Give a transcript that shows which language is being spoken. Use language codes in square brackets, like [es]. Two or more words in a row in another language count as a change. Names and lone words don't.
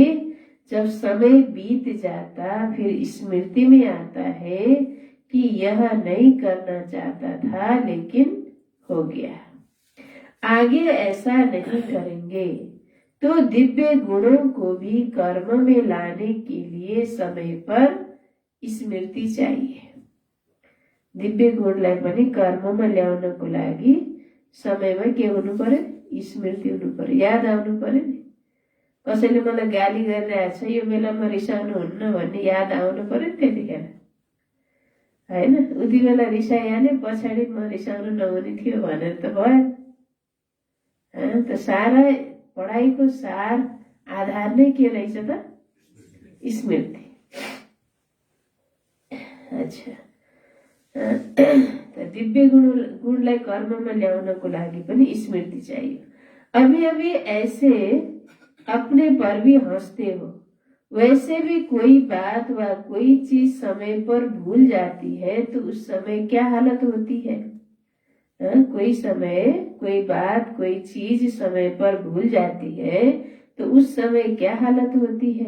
[hi] जब समय बीत जाता फिर स्मृति में आता है कि यह नहीं करना चाहता था लेकिन हो गया, आगे ऐसा नहीं करेंगे। तो दिव्य गुणों को भी कर्म में लाने के लिए समय पर स्मृति चाहिए। [ne] दिव्य गुणलाई पनि कर्ममा ल्याउनको लागि समयमा के हुनु पर्यो? स्मृति हुनु पर्यो, याद आउनु पर्यो नि। कसैले मलाई गाली गरिरहेछ, यो बेलामा रिसाउनु हुन्न भन्ने याद आउनु पर्यो नि त्यतिखेर, हैन? उति बेला रिसाइहाले, पछाडि म रिसाउनु नहुने थियो भनेर त भयो। त सारा पढाइको सार आधार नै के रहेछ त? स्मृति। अच्छा, त दिव्य गुणलाई कर्ममा ल्याउनको लागि पनि स्मृति चाहिए। [hi] अभी अभी ऐसे अपने पर भी हंसते हो, वैसे भी कोई बात व कोई चीज समय पर भूल जाती है तो उस समय क्या हालत होती है? कोई समय, कोई बात, कोई चीज समय पर भूल जाती है तो उस समय क्या हालत होती है?